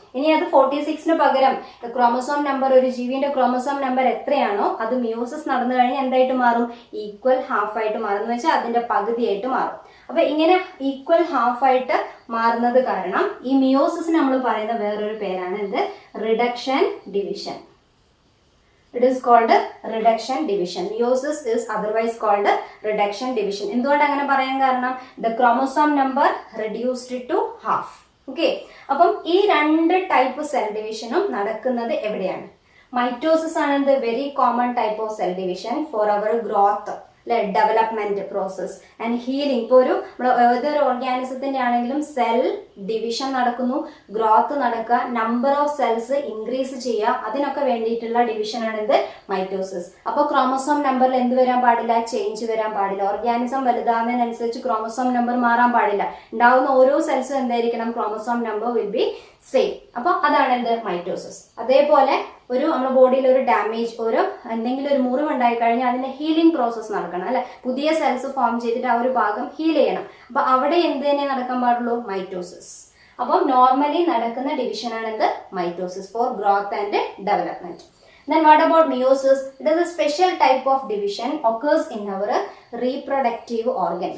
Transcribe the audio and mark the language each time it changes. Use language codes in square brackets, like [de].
[ml] ഇനി അത് 46ന് പകരം ക്രോമസോം നമ്പർ, ഒരു ജീവിന്റെ ക്രോമസോം നമ്പർ എത്രയാണോ അത് മിയോസിസ് നടന്നു കഴിഞ്ഞാൽ എന്തായിട്ട് മാറും? ഈക്വൽ ഹാഫ് ആയിട്ട് മാറും. എന്ന് വെച്ചാൽ അതിന്റെ പകുതിയായിട്ട് മാറും. അപ്പൊ ഇങ്ങനെ ഈക്വൽ ഹാഫ് ആയിട്ട് മാറുന്നത് കാരണം ഈ മിയോസിസ് നമ്മൾ പറയുന്ന വേറൊരു പേരാണ് എന്ത്? [en] Reduction division. It is called reduction division. Meiosis is otherwise called reduction division. [ml] എന്തുകൊണ്ട് അങ്ങനെ പറയാൻ കാരണം? [en] The chromosome number reduced to half. Okay. [ml] അപ്പം ഈ രണ്ട് ടൈപ്പ് സെൽ ഡിവിഷനും നടക്കുന്നത് എവിടെയാണ്? മൈറ്റോസിസ് ആണ് [en] the very common type of cell division for our growth, development process and healing. [ml] ഇപ്പോൾ ഏതൊരു ഓർഗാനിസത്തിന്റെ ആണെങ്കിലും സെൽ ഡിവിഷൻ നടക്കുന്നു, ഗ്രോത്ത് നടക്കുക, നമ്പർ ഓഫ് സെൽസ് ഇൻക്രീസ് ചെയ്യുക, അതിനൊക്കെ വേണ്ടിയിട്ടുള്ള ഡിവിഷനാണ് ഇത് മൈറ്റോസിസ്. അപ്പോൾ ക്രോമസോം നമ്പറിൽ എന്ത് വരാൻ പാടില്ല? ചേഞ്ച് വരാൻ പാടില്ല. ഓർഗാനിസം വലുതാകുന്നതിനനുസരിച്ച് ക്രോമസോം നമ്പർ മാറാൻ പാടില്ല. ഉണ്ടാവുന്ന ഓരോ സെൽസും എന്തായിരിക്കണം? [en] Chromosome number will be same. [ml] അപ്പൊ അതാണ് എന്ത്? മൈറ്റോസിസ്. അതേപോലെ നമ്മുടെ ബോഡിയിൽ ഒരു ഡാമേജ്, എന്തെങ്കിലും ഒരു മുറിവ് ഉണ്ടായി കഴിഞ്ഞാൽ അതിന്റെ ഹീലിംഗ് പ്രോസസ് നടക്കണം അല്ലെ? പുതിയ സെൽസ് ഫോം ചെയ്തിട്ട് ആ ഒരു ഭാഗം ഹീൽ ചെയ്യണം. അപ്പൊ അവിടെ എന്ത് തന്നെ നടക്കാൻ പാടുള്ളൂ? മൈറ്റോസിസ്. അപ്പം നോർമലി നടക്കുന്ന ഡിവിഷനാണ് എന്ത്? [en] Mitosis for growth and development. Then what about meiosis? It is a special type of division occurs in our reproductive organ.